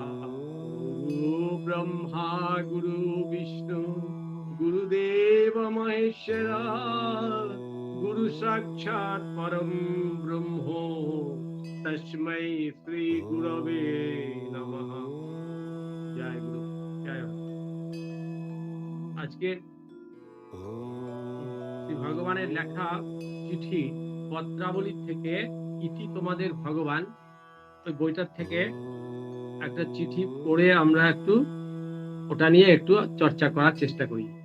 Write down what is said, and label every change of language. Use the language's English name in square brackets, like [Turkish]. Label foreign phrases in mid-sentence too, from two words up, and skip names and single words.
[Sanskrit] गुरु ब्रह्मा गुरु विष्णु गुरुदेव महेश्वरा गुरु साक्षात् परम ब्रह्मो तस्मै श्री गुरवे नमः। जय गुरु जय। [Hindi] आज के [Bangla] শ্রী ভগবানের লেখা চিঠি পত্রাবলী থেকে ইতি তোমাদের ভগবান, ওই বইটার থেকে একটা চিঠি পড়ে আমরা একটু ওটা নিয়ে একটু চর্চা করার চেষ্টা করি।